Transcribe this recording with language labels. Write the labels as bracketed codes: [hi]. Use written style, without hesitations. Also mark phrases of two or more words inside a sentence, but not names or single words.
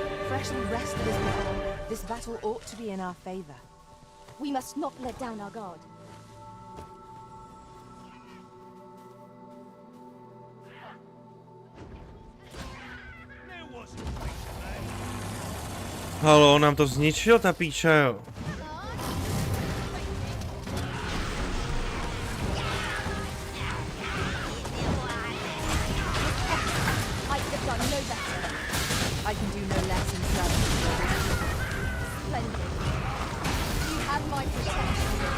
[en] refreshing rest that has begun, this battle ought to be in our favor. We must not let down our guard. [cs] Halo, nám to zničil ta píča, jo. [en] I can do no less in service. Splendid. You have my protection.